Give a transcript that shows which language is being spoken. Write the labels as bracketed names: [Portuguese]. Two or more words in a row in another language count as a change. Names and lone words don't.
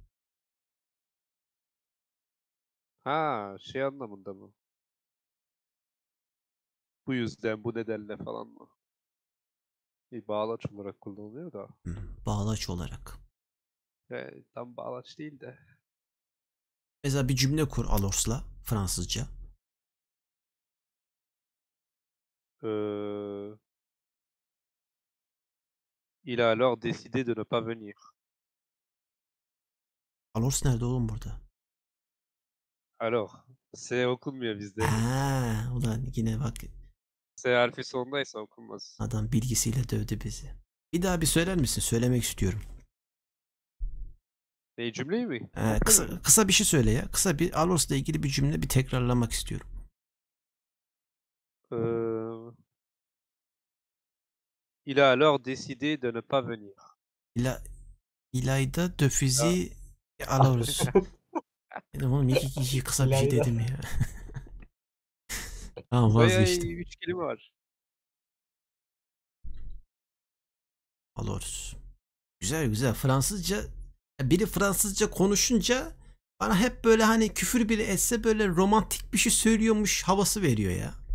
[Turkish] Ha şey anlamında mı? Bu yüzden bu nedenle falan mı? Bir bağlaç olarak kullanılıyor da. Bağlaç olarak. Tam bağlaç değil de. Mesela bir cümle kur alors'la Fransızca. [French] Il a alors décidé de ne pas venir. [Turkish] Alors nerede oğlum burada? Alors, S okunmuyor bizde. Ha, ulan yine bak, S harfi sondaysa okunmaz. adam bilgisiyle dövdü bizi. Bir daha bir söyler misin? Söylemek istiyorum. Cümleyi mi? Kısa bir şey söyle ya. Kısa bir alors'la ilgili bir cümle bir tekrarlamak istiyorum. [French] Il a alors décidé de ne pas venir. [Turkish] İlayda Döfizi alors. Dedim oğlum iki kişi kısa bir şey İlayda. dedim ya. Tamam, Bayağı vazgeçtim. 3 kelime var. Alors. Güzel güzel. Fransızca, biri Fransızca konuşunca bana hep böyle hani küfür bile etse böyle romantik bir şey söylüyormuş havası veriyor ya.